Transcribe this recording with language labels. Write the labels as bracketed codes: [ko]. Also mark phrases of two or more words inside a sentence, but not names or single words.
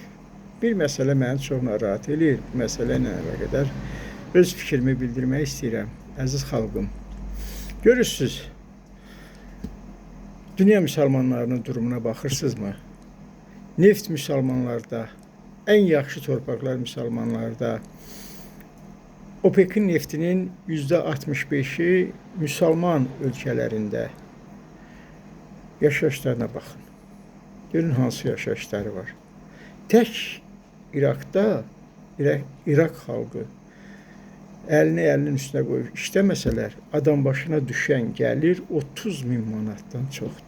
[az] Bir məsələ məni çox narahat edir. Bu məsələ ilə əlaqədar öz fikrimi bildirmək istəyirəm, əziz xalqım. Görürsünüz, dünya müsəlmanlarının durumuna baxırsınızmı? Neft müsəlmanlarda, ən yaxşı torpaqlar müsəlmanlarda, [tr] OPEC-in neftinin %65'i Müslüman ülkelerinde. Yaşayışlarına bakın. [az] Görün hansı yaşayışları var. [tr] Tek Irak'ta Irak halkı elini elinin üstüne koyup işlemeseler adam başına düşen gelir 30 bin manattan çoktu.